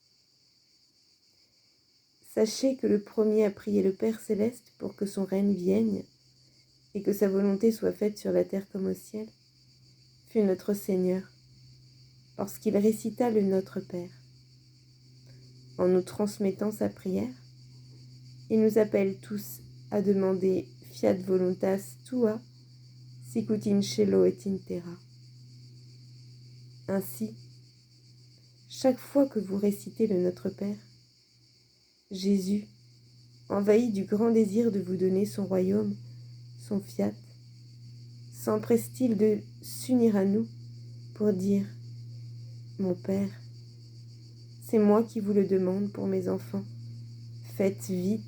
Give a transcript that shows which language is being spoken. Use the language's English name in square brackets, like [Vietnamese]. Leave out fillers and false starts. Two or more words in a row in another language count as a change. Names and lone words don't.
[French] Sachez que le premier a prié le Père céleste pour que son règne vienne et que sa volonté soit faite sur la terre comme au ciel, fut notre Seigneur, lorsqu'il récita le Notre Père. En nous transmettant sa prière, il nous appelle tous à demander [Latin] fiat voluntas tua, sicut in cielo et in terra. [French] Ainsi, chaque fois que vous récitez le Notre Père, Jésus, envahi du grand désir de vous donner son royaume, son fiat, s'empresse-t-il de s'unir à nous pour dire « Mon Père, c'est moi qui vous le demande pour mes enfants, faites vite ».